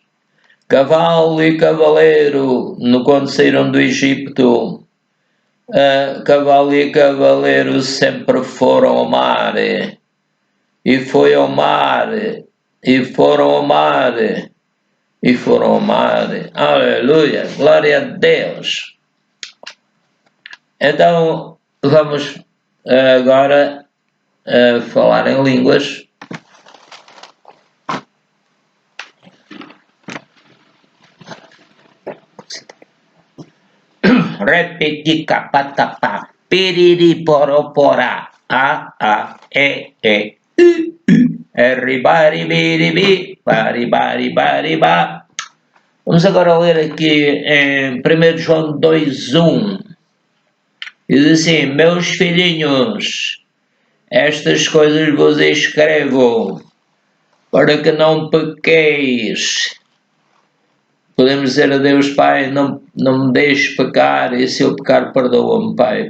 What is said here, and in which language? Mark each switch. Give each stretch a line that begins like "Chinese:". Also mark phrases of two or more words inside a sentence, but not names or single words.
Portuguese: Cavalo e cavaleiro, quando saíram do Egito, cavalo e cavaleiro sempre foram ao mar, e foi ao mar, e foram ao mar, e foram ao mar. Aleluia, glória a Deus. Então vamos agora falar em línguas. Repetica patapá, piriri poroporá, a, e, ribari, bari. Vamos agora ler aqui em 1 João 2:1. Diz assim: meus filhinhos, estas coisas vos escrevo para que não pequeis. Podemos dizer a Deus: Pai, não me deixes pecar, e se eu pecar, perdoa-me, Pai.